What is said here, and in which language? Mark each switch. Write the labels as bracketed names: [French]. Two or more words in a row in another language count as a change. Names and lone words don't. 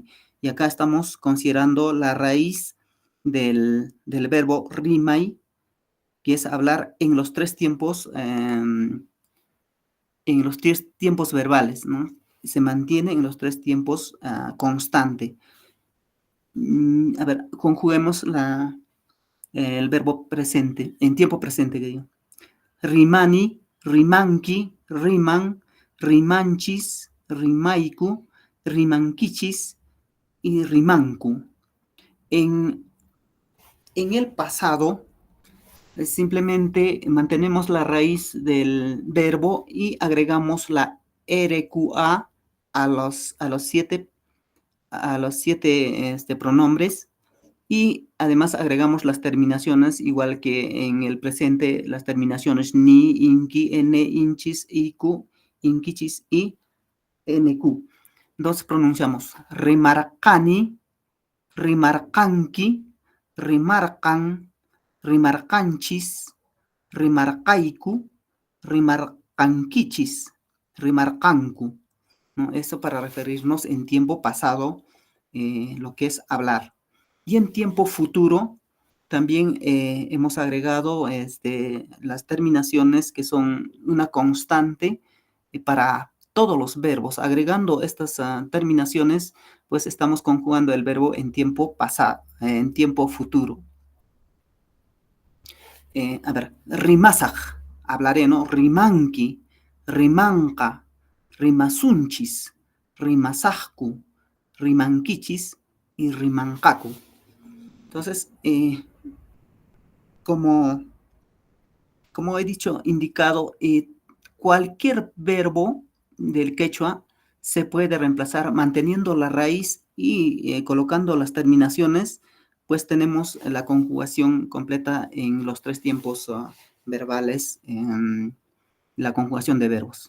[Spanish] Y acá estamos considerando la raíz del verbo rimai, que es hablar en los tres tiempos, verbales, ¿no? Se mantiene en los tres tiempos constante. A ver, conjuguemos el verbo presente, en tiempo presente, que digo. [Quechua] Rimani, rimanki, riman, rimanchis, rimaiku, rimankichis y rimanku. [Spanish] En el pasado, simplemente mantenemos la raíz del verbo y agregamos la RQA a los siete pronombres, y además agregamos las terminaciones, igual que en el presente, las terminaciones ni, inki, ene, [Quechua] inchis, iku, inkichis y nq. [Spanish] Entonces pronunciamos [Quechua] rimarcani, rimarcanki, rimarcan, rimarcanchis, rimarcaiku, rimarcanquichis, rimarcancu, [Spanish] ¿no? Eso para referirnos en tiempo pasado, lo que es hablar. Y en tiempo futuro también hemos agregado las terminaciones que son una constante para todos los verbos. Agregando estas terminaciones, pues estamos conjugando el verbo en tiempo pasado, en tiempo futuro. A ver, rimasaj, hablaré, ¿no? [Quechua] Rimanki, rimanka, rimasunchis, rimasajku, rimankichis y rimankaku. [Spanish] Entonces, como he dicho, indicado, cualquier verbo del quechua se puede reemplazar manteniendo la raíz y colocando las terminaciones, pues tenemos la conjugación completa en los 3 tiempos verbales, la conjugación de verbos.